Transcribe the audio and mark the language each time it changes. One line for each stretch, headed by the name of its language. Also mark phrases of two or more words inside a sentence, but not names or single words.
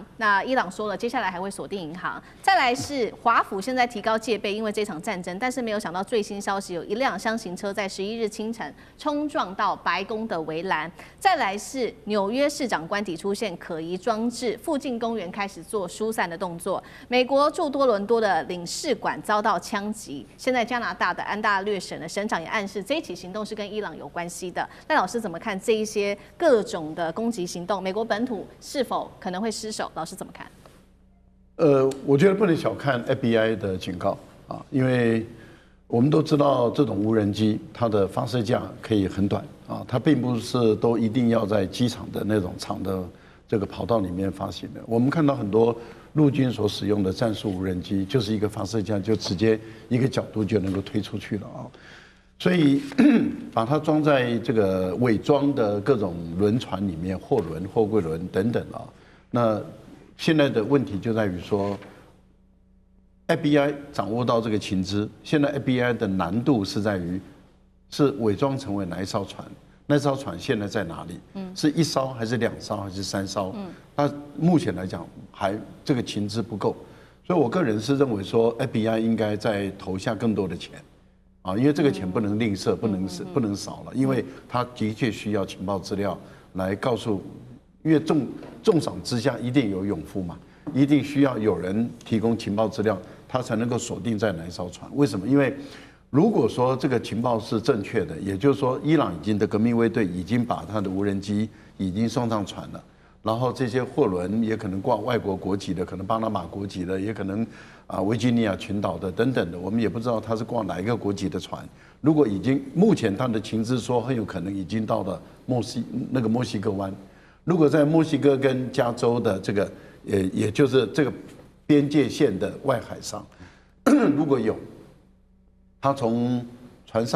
Chinese: 那伊朗說了，接下來還會鎖定銀行。再來是華府現在提高戒備，因為這場戰爭，但是沒有想到最新消息，有一輛廂型車在11日清晨衝撞到白宮的圍欄。再來是紐約市長官邸出現可疑裝置，附近公園開始做疏散的動作。美國駐多倫多的領事館遭到槍擊。現在加拿大的安大略省的省长也暗示這一起行動是跟伊朗有關係的。那老師怎麼看這一些各種的攻擊行動？美國本土是否可能會失守？老師怎麼看？我覺得不能小看 FBI 的警告啊，因為我們都知道这种無人機它的發射架可以很短啊，它並不是都一定要在機場的那種長的這個跑道裡面發行的。我們看到很多陸軍所使用的戰術無人機，就是一個發射架就直接一個角度就能夠推出去了啊。所以把它裝在這個偽裝的各種輪船裡面，貨輪、貨櫃輪等等啊。那現在的問題就在於說 ，FBI 掌握到這個情資，現在 FBI 的難度是在於是偽裝成為哪一艘船，那艘船現在在哪裡？是1艘還是2艘還是3艘？那目前來講還這個情資不夠，所以我個人是認為說 FBI 應該再投下更多的錢。啊，因為這個錢不能吝嗇，不能少了，因為他的確需要情報資料來告訴，因為重賞之下一定有勇夫嘛，一定需要有人提供情報資料，他才能夠鎖定在哪一艘船。為什麼？因為如果說這個情報是正確的，也就是說伊朗已經的革命衛隊已經把他的無人機已經送上船了，然後這些貨輪也可能掛外國國籍的，可能巴拿馬國籍的，也可能維吉尼亞群島的等等的，我們也不知道他是掛哪一個國籍的船。如果已經目前他的情資說很有可能已經到了墨西哥灣，如果在墨西哥跟加州的這個也就是這個邊界線的外海上，如果有他從船上